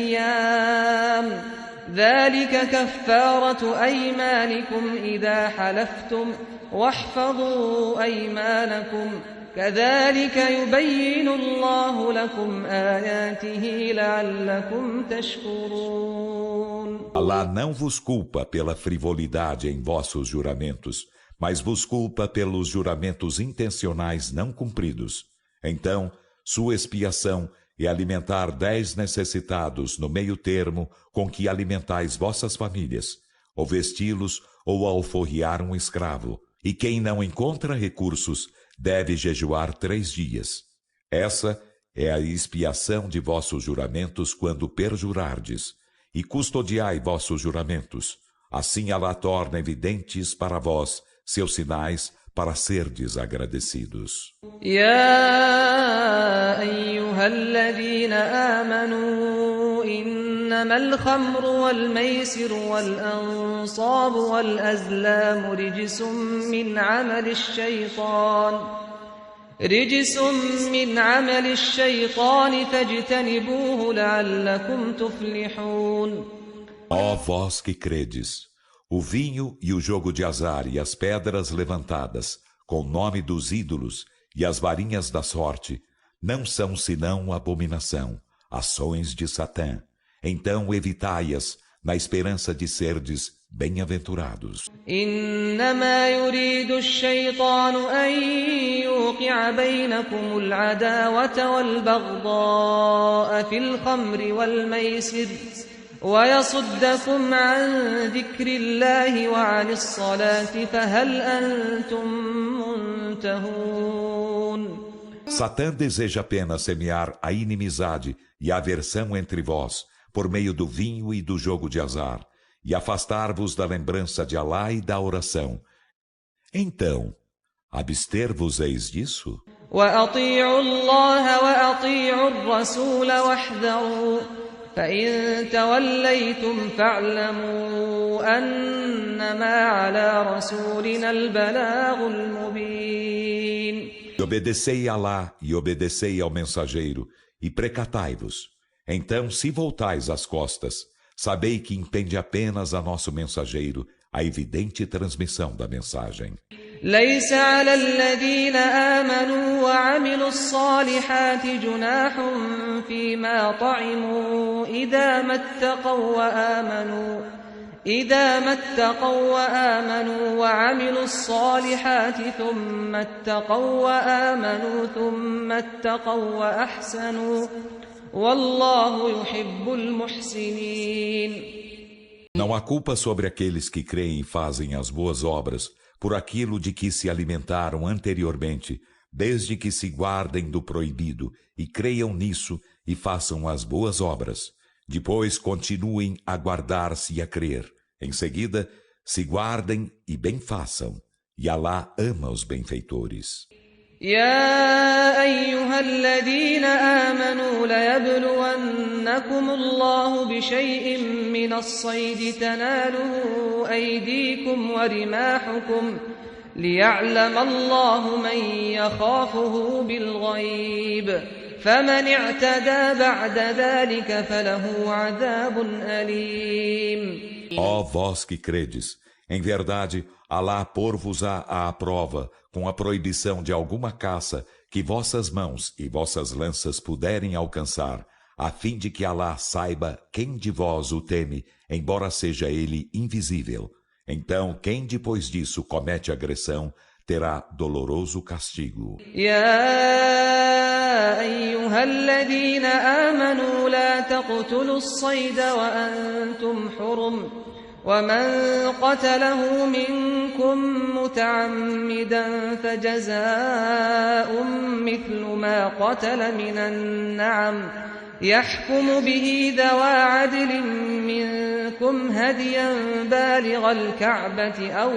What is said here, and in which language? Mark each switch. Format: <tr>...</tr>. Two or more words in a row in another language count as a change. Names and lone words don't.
<ar>أيام ذلك كفارة أيمانكم إذا حلفتم واحفظوا أيمانكم كذلك يبين الله لكم آياته لعلكم تشكرون.</ar> <pt>Alá não vos culpa pela frivolidade em vossos juramentos, mas vos culpa pelos juramentos intencionais não cumpridos. Então, sua expiação é alimentar 10 necessitados no meio termo com que alimentais vossas famílias, ou vesti-los ou alforriar um escravo, E quem não encontra recursos deve jejuar 3 dias. Essa é a expiação de vossos juramentos quando perjurardes. E custodiai vossos juramentos. Assim Alá torna evidentes para vós seus sinais para serdes agradecidos.</pt> <ar>يا أيها الذين آمنوا إنما الخمر والميسر والأنصاب والأزلام رجس من عمل الشيطان فاجتنبوه لعلكم تفلحون.</ar> <pt>Ó vós que credes, o vinho e o jogo de azar e as pedras levantadas, com o nome dos ídolos e as varinhas da sorte, não são senão abominação, ações de Satã. Então evitai-as, na esperança de serdes bem-aventurados.</pt> <ar>إنما يريد الشيطان أن يوقع بينكم العداوة والبغضاء في الخمر والميسر ويصدكم عن ذكر الله وعن الصلاة فهل أنتم منتهون.</ar> <pt>Satã deseja apenas semear a inimizade e a aversão entre vós, por meio do vinho e do jogo de azar, e afastar-vos da lembrança de Alá e da oração. Então, abster-vos-eis disso?</pt> <ar>وأطيعوا الله وأطيعوا الرسول واحذروا فإن توليتم فاعلموا أنما على رسولنا البلاغ المبين.</ar> <pt>Obedecei a Alá e obedecei ao mensageiro, e precatai-vos. Então, se voltais as costas, sabei que impende apenas a nosso mensageiro a evidente transmissão da mensagem.</pt> <ar>ليس على الذين آمنوا وعملوا الصالحات جناح فيما طعموا إذا ما اتقوا وآمنوا وعملوا الصالحات ثم اتقوا وآمنوا ثم اتقوا وأحسنوا والله يحب المحسنين.</ar> <pt>Não há culpa sobre aqueles que creem e fazem as boas obras por aquilo de que se alimentaram anteriormente, desde que se guardem do proibido e creiam nisso e façam as boas obras. Depois continuem a guardar-se e a crer. Em seguida, se guardem e bem façam. E Alá ama os benfeitores.</pt> <ar>يا أيها الذين آمنوا ليبلونكم الله بشيء من الصيد تناله أيديكم ورماحكم ليعلم الله من يخافه بالغيب فمن اعتدى بعد ذلك فله عذاب أليم.</ar> <pt>Ó vós que credes, em verdade, Alá pôr-vos-á à prova com a proibição de alguma caça que vossas mãos e vossas lanças puderem alcançar, a fim de que Alá saiba quem de vós o teme, embora seja ele invisível. Então, quem depois disso comete agressão, terá doloroso castigo.</pt> <ar>يا أيها الذين آمنوا لا تقتلوا الصيد وأنتم حرم ومن قتله منكم متعمدا فجزاء مثل ما قتل من النعم يحكم به ذوى عدل منكم هديا بالغ الكعبة</ar>